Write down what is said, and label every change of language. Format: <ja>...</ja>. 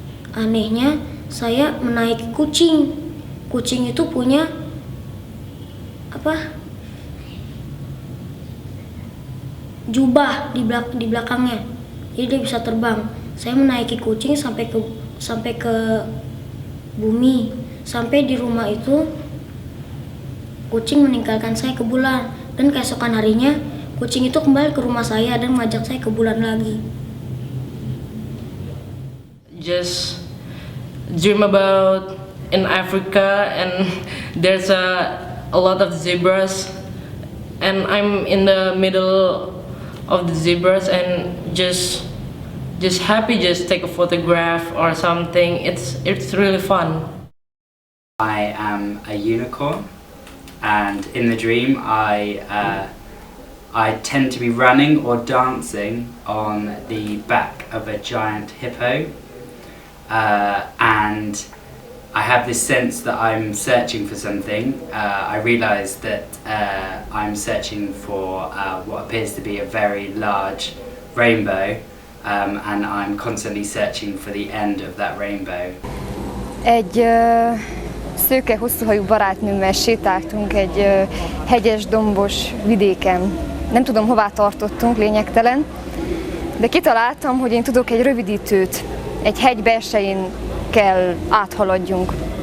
<id>Anehnya, saya menaiki kucing. Kucing itu punya jubah di belakangnya, jadi dia bisa terbang. Saya menaiki kucing sampai ke bumi. Sampai di rumah itu kucing meninggalkan saya ke bulan, dan keesokan harinya kucing itu kembali ke rumah saya dan mengajak saya ke bulan lagi.</id> <en>Just dream about in Africa, and there's a lot of zebras, and I'm in the middle of the zebras, and just happy, just take a photograph or something. It's really fun. I am a unicorn, and in the dream I tend to be running or dancing on the back of a giant hippo, and I have this sense that I'm searching for something. I realise that I'm searching for what appears to be a very large rainbow, and I'm constantly searching for the end of that rainbow.</en> <hu>Egy szőke, hosszúhajú barátnőmmel sétáltunk egy hegyes, dombos vidéken. Nem tudom, hová tartottunk, lényegtelen, de kitaláltam, hogy én tudok egy rövidítőt, egy hegy belsején kell áthaladjunk.</hu>